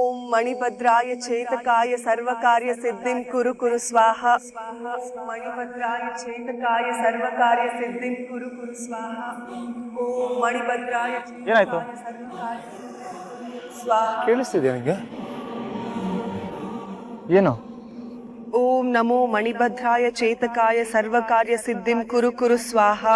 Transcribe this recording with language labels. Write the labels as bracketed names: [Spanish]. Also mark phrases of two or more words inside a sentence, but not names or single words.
[Sanskrit] मणिभद्राय चेतकाय सर्वकार्य सिद्धिं कुरु कुरु स्वाहा। मणिभद्राय चेतकाय सर्वकार्य सिद्धिं कुरु कुरु स्वाहा। ओम मणिभद्राय [Kannada] ಏನಾಯ್ತು? [Sanskrit] स्वाहा। [Kannada] ಕೇಳಿಸ್ತಿದ್ಯಾ ನಿಂಗೆ? ಏನು? [Sanskrit] ओम नमो मणिभद्राय चेतकाय सर्वकार्य सिद्धिं कुरु कुरु स्वाहा।